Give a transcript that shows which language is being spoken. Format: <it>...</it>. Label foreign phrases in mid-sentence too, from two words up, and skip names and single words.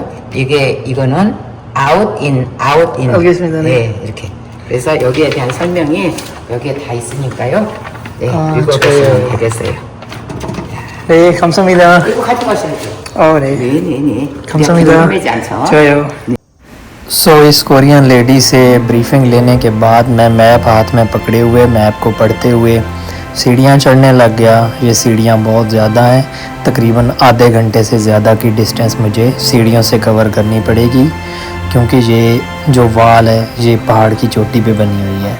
<ko>이거는 아웃인. 알겠습니다. 네. 예, 이렇게. 그래서 여기에 대한 설명이 여기에 다 있으니까요. 네, 좋아요. 읽어보시면 되겠어요. 네, 감사합니다. 이거 가져가시면 돼요. 네. 네네네. 감사합니다. 매지 않죠? 좋아요.</ko> <hi>सो इस कोरियन लेडी से ब्रीफिंग लेने के बाद मैं मैप हाथ में पकड़े हुए मैप को पढ़ते हुए सीढ़ियाँ चढ़ने लग गया. ये सीढ़ियाँ बहुत ज़्यादा हैं, तकरीबन आधे घंटे से ज़्यादा की डिस्टेंस मुझे सीढ़ियों से कवर करनी पड़ेगी क्योंकि ये जो वॉल है ये पहाड़ की चोटी पे बनी हुई है.</hi>